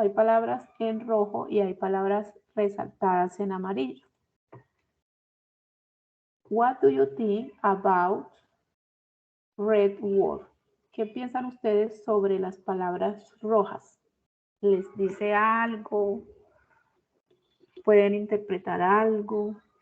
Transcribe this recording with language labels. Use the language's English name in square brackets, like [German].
[Spanish] Hay palabras en rojo y hay palabras resaltadas en amarillo. [English] What do you think about red word? [Spanish] ¿Qué piensan ustedes sobre las palabras rojas? ¿Les dice algo? ¿Pueden interpretar algo?